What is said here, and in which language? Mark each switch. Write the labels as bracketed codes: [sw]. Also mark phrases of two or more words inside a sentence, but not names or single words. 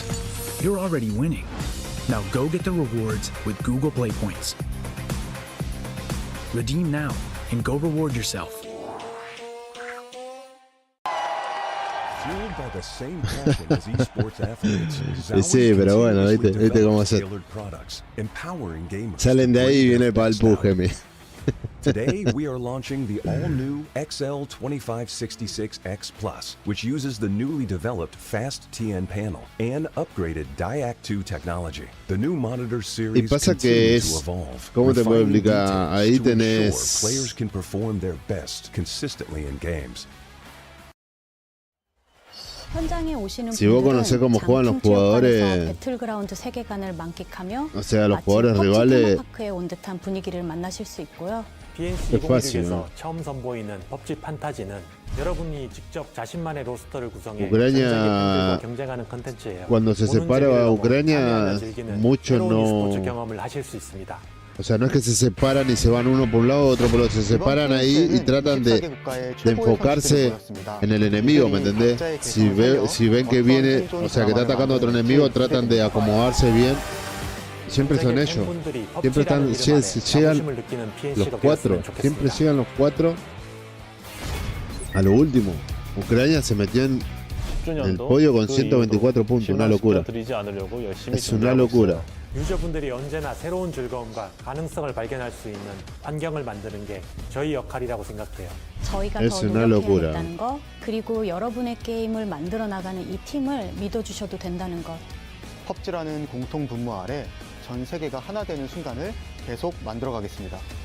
[en] You're already winning. Now go get the rewards with Google Play Points. Redeem now and go reward yourself. Fueled by the same passion as esports athletes, [es] Sí, pero bueno, viste cómo se... Salen de ahí y viene para el puje, mi. [en] Today, we are launching the all-new XL2566X Plus, which uses the newly developed Fast TN panel and upgraded Diac 2 technology. The new monitor [es] Y [en] series [es] pasa que [en] continues to [es] es... [en] evolve, [es] ¿Cómo te puedo [en] refining [es] explicar? [en] details [es] Ahí [en] to ensure [es] tenés... [en] players can perform their best consistently in games. [es] Si vos conocés cómo juegan los jugadores, [ko] 배틀그라운드 세계관을 만끽하며 [es] o sea, los jugadores rivales, [ko] 테마파크에 온 듯한 분위기를 만나실 수 있고요. [es] es fácil, ¿no? [ko] 처음 선보이는 PUBG 판타지는 여러분이 직접 자신만의 로스터를 구성해 [es] Ucrania, [ko] 팬들과 경쟁하는 컨텐츠예요. [es] cuando se separa a Ucrania, muchos no... [ko] 경험을 하실 수 있습니다. [es] O sea, no es que se separan y se van uno por un lado, otro por otro. Se separan ahí y tratan de enfocarse en el enemigo, ¿me entendés? Si ven que viene, o sea, que está atacando a otro enemigo, tratan de acomodarse bien. Siempre son ellos. Siempre llegan los 4. Siempre llegan los 4 a lo último. Ucrania se metió en el podio con 124 puntos. Una locura. Es una locura. [ko] 유저분들이 언제나 새로운 즐거움과 가능성을 발견할 수 있는 환경을 만드는 게 저희 역할이라고 생각해요. 저희가 더 노력해야 한다는 거, 그리고 여러분의 게임을 만들어 나가는 이 팀을 믿어주셔도 된다는 것. 펍지라는 공통 분모 아래 전 세계가 하나 되는 순간을 계속 만들어가겠습니다.